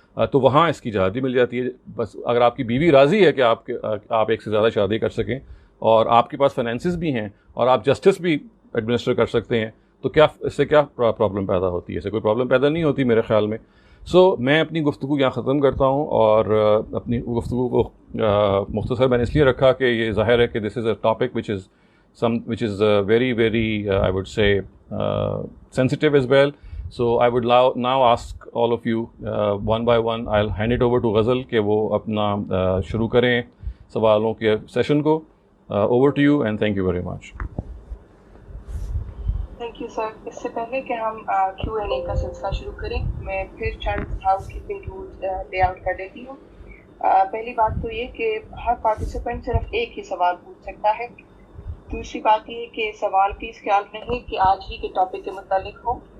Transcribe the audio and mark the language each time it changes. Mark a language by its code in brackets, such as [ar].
[ur] تو وہاں اس کی اجازت مل جاتی ہے۔ بس اگر آپ کی بیوی راضی ہے کہ آپ ایک سے زیادہ شادی کر سکیں اور آپ کے پاس فائنینسز بھی ہیں اور آپ جسٹس بھی ایڈمنسٹر کر سکتے ہیں، تو کیا اس سے کیا پرابلم پیدا ہوتی ہے؟ اس سے کوئی پرابلم پیدا نہیں ہوتی میرے خیال میں۔ میں اپنی گفتگو یہاں ختم کرتا ہوں، اور اپنی گفتگو کو مختصر میں نے اس لیے رکھا کہ یہ ظاہر ہے کہ [en] This is a topic which is very very I would say sensitive as well. So I would now ask all of you one by one. I'll hand it over to [ur] Ghazal کہ وہ اپنا شروع کریں سوالوں کے سیشن کو. [en] Over to you and thank you very much. Thank you sir. [ur] اس سے پہلے کہ ہم Q&A کا سلسلہ شروع کریں، میں پھر چند house keeping rules lay out کر دیتی ہوں. پہلی بات تو یہ کہ ہر پارٹیسپینٹ صرف ایک ہی سوال پوچھ سکتا ہے. دوسری بات یہ کہ سوال پلیز خیال رہے کہ آج ہی کے ٹاپک کے متعلق ہو.